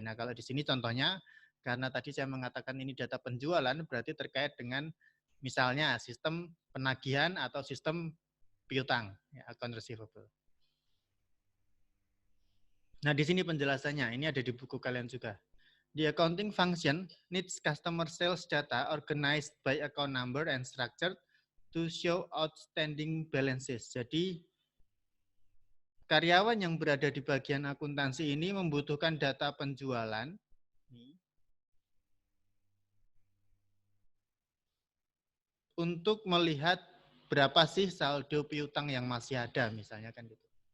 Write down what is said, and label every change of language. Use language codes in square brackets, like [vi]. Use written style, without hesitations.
[id] Nah, kalau di sini contohnya karena tadi saya mengatakan ini data penjualan berarti terkait dengan misalnya sistem penagihan atau sistem piutang, ya, account receivable. Nah, di sini penjelasannya, ini ada di buku kalian juga. [en] The accounting function needs customer sales data organized by account number and structured to show outstanding balances. [id] Jadi karyawan yang berada di bagian akuntansi ini membutuhkan data penjualan untuk melihat berapa sih saldo piutang yang masih ada, misalnya kan gitu.